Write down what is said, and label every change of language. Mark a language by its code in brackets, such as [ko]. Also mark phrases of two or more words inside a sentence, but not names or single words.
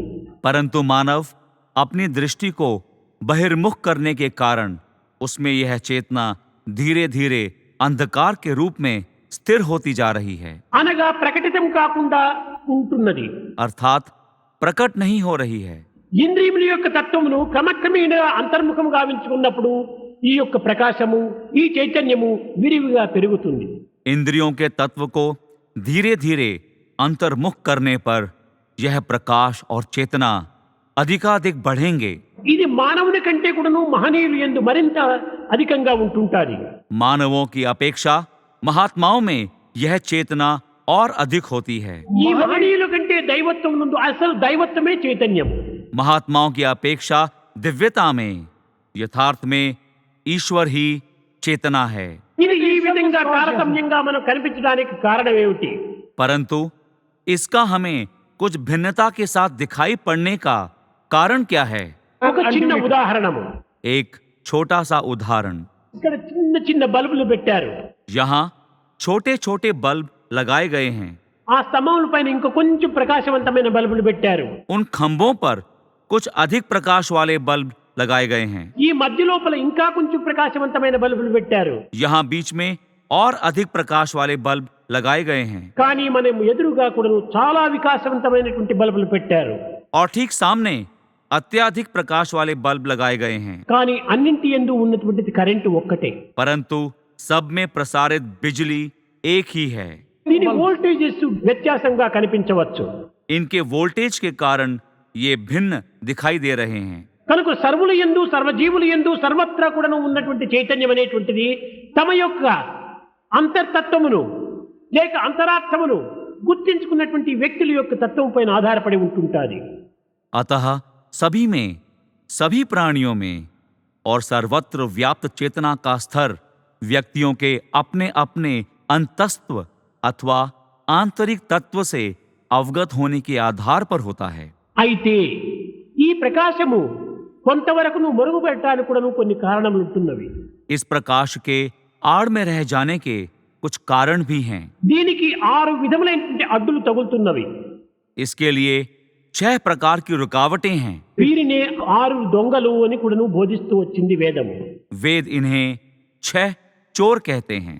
[hi] परंतु मानव अपनी दृष्टि को बहिर्मुख करने के कारण उसमें यह चेतना धीरे धीरे अंधकार के रूप में स्थिर होती जा रही है। [te] అనగా ప్రకటితం కాకుండా ఉంటున్నది. [hi] अर्थात प्रकट नहीं हो रही है। [te] ఇంద్రియముల యొక్క తత్వమును క్రమక్రమేణా అంతర్ముఖము గావించుకున్నప్పుడు ఈ యొక్క ప్రకాశము, ఈ చైతన్యము విరివిగా పెరుగుతుంది. [hi] इंद्रियों के तत्व को धीरे धीरे अंतर्मुख करने पर यह प्रकाश और चेतना अधिकाधिक बढ़ेंगे। [te] ఇది మానవుని కంటే కూడాను మహనీయులు యందు మరింత అధికంగా ఉంటుంటాది. [hi] मानवों की अपेक्षा महात्माओं में यह चेतना और अधिक होती है। [te] ఈ మహనీయుల కంటే దైవత్వం నందు అసలు దైవత్వమే చైతన్యము. [hi] महात्माओं की अपेक्षा दिव्यता में, यथार्थ में ईश्वर ही चेतना है। [te] ఇది ఈ విధంగా తారతమ్యంగా మనం కనిపించడానికి కారణం ఏమిటి? [hi] परंतु इसका हमें कुछ भिन्नता के साथ दिखाई पड़ने का कारण क्या है? [te] ఒక చిన్న ఉదాహరణము. [hi] एक छोटा सा उदाहरण। [te] ఇక్కడ చిన్న చిన్న బల్బులు పెట్టారు. [hi] यहाँ छोटे छोटे बल्ब लगाए गए हैं। [te] ఆ స్తంభముల పైన ఇంకా కొంచెం ప్రకాశవంతమైన బల్బులు పెట్టారు. [hi] उन खंभों पर कुछ अधिक प्रकाश वाले बल्ब लगाए गए हैं। [te] ఈ మధ్య లోపల ఇంకా కొంచెం ప్రకాశవంతమైన బల్బులు పెట్టారు. [hi] यहाँ बीच में और अधिक प्रकाश वाले बल्ब लगाए गए हैं। [te] కానీ మనం ఎదురుగా కూడా చాలా వికాసవంతమైనటువంటి బల్బులు పెట్టారు. [hi] और ठीक सामने अत्याधिक प्रकाश वाले बल्ब लगाए गए हैं। [te] కానీ అన్నింటి యందు ఉన్నటువంటిది కరెంటు ఒక్కటే. [hi] परंतु सब में प्रसारित बिजली एक ही है। [te] దీని వోల్టేజెస్ వ్యత్యాసంగా కనిపించవచ్చు. [hi] इनके वोल्टेज के कारण ये भिन्न दिखाई दे रहे हैं। [te] కనుక సర్వుల యందు, సర్వజీవుల యందు, సర్వత్రా కూడా ఉన్నటువంటి చైతన్యం అనేటువంటిది తమ యొక్క అంతర్తత్వమును లేక అంతరార్థమును గుర్తించుకున్నటువంటి వ్యక్తుల యొక్క తత్వం పైన ఆధారపడి ఉంటుంటాది. [hi] अतः सभी में, सभी प्राणियों में और सर्वत्र व्याप्त चेतना का स्तर व्यक्तियों के अपने अपने अंतस्त्व अथवा आंतरिक तत्व से अवगत होने के आधार पर होता है। [te] అయితే ఈ ప్రకాశము కొంతవరకు మరుగుపెట్టడానికి కూడా కొన్ని కారణములు ఉంటున్నవి. [hi] इस प्रकाश के आड़ में रह जाने के कुछ कारण भी हैं। [te] దీనికి 6 విధములైనటువంటి అడ్డులు తగులుతున్నవి. [hi] इसके लिए 6 प्रकार की रुकावटें हैं। [te] వీరినే 6 దొంగలు అని కూడా బోధిస్తూ వచ్చింది వేదము. [hi] वेद इन्हें 6 चोर कहते हैं।